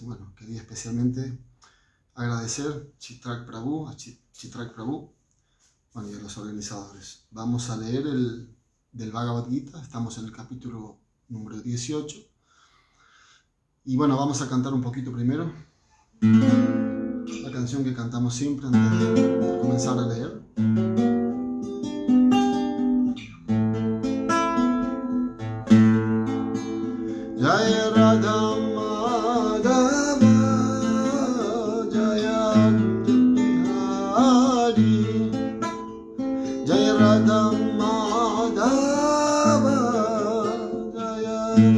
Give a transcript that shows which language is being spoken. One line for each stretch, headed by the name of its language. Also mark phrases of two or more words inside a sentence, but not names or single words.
Spanish: Bueno, quería especialmente agradecer a Chitrak Prabhu, bueno, y a los organizadores. Vamos a leer del Bhagavad Gita, estamos en el capítulo número 18. Y bueno, vamos a cantar un poquito primero la canción que cantamos siempre antes de comenzar a leer.
Sanskrit: Jaya Radha Madhava Jaya Bihari Jaya Radha Madhava Jaya